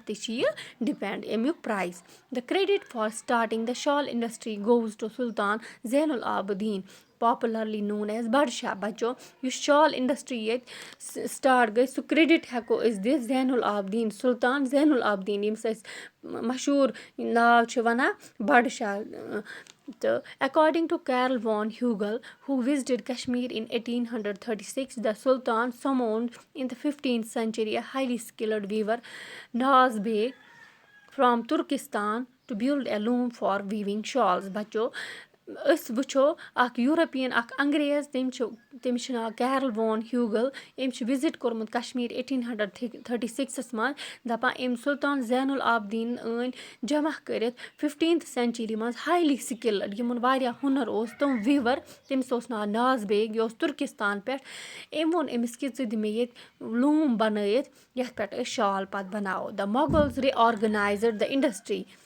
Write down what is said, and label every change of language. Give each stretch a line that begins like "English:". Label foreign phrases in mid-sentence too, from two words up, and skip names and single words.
Kashmiri: تہِ چھِ یہِ ڈِپٮ۪نٛڈ اَمیُک پرٛایِس
English: the credit for starting the shawl industry goes to Sultan Zain-ul-Abidin popularly known as بَڈشاہ
Kashmiri: بَچو یُس شال اِنڈَسٹِرٛی ییٚتہِ سٹاٹ گٔے سُہ کرٛیڈِٹ ہٮ۪کو أسۍ دِتھ زینُ العابدیٖن سُلطان زینُ العابدیٖن ییٚمِس أسۍ مشہوٗر ناو چھِ وَنان بَڈشاہ تہٕ
English: according to Karl von Hugel who visited Kashmir in 1836 the Sultan summoned in the 15th century a highly skilled weaver Naz Beg from Turkestan to build a loom for weaving shawls.
Kashmiri: بَچو أسۍ وٕچھو اَکھ یوٗروپِیَن اَکھ انٛگریز تٔمِس چھُ ناو کیرل وون ہیوٗگل أمۍ چھُ وِزِٹ کوٚرمُت کشمیٖر 1836 منٛز دَپان أمۍ سُلطان زینُ العابدیٖن أنۍ جمع کٔرِتھ
English: 15th century
Kashmiri: منٛز
English: highly skilled
Kashmiri: یِمَن واریاہ ہُنَر اوس تِم وِوَر تٔمِس اوس ناو ناز بیگ یہِ اوس تُرکِستان پٮ۪ٹھ أمۍ ووٚن أمِس کہِ ژٕ دِ مےٚ ییٚتہِ لوٗم بَنٲیِتھ یَتھ پٮ۪ٹھ أسۍ شال پَتہٕ بَناوو
English: the Mughals reorganized the industry